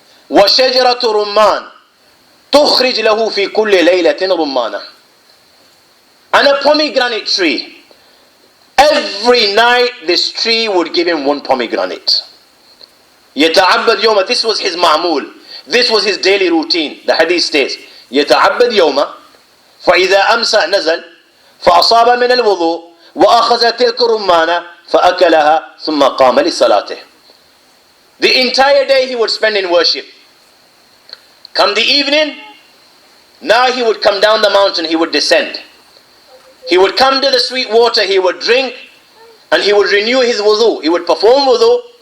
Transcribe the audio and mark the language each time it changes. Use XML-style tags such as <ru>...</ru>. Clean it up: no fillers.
<ar>وَشَجَرَةُ رُمَّانٍ تُخْرِجْ لَهُ فِي كُلِّ لَيْلَةٍ رُمَّانًا.</ar> <en>And a pomegranate tree. Every night this tree would give him 1 pomegranate.</en> <ar>يَتَعَبَّدْ يَوْمًا.</ar> <en>This was his ma'mul. This was his daily routine. The hadith states,</en> <ar>يَتَعَبَّدْ يَوْمًا فَإِذَا أَمْسَى نَزَلْ فَأَصَابَ مِنَ الْوُضُوء وأخذ تلك الرمانة فأكلها ثم قام لصلاته.</ar> <en>The entire day he would spend in worship. Come the evening, now he would come down the mountain, he would descend. He would come to the sweet water, he would drink, and he would renew his wudu. He would perform wudu.</en>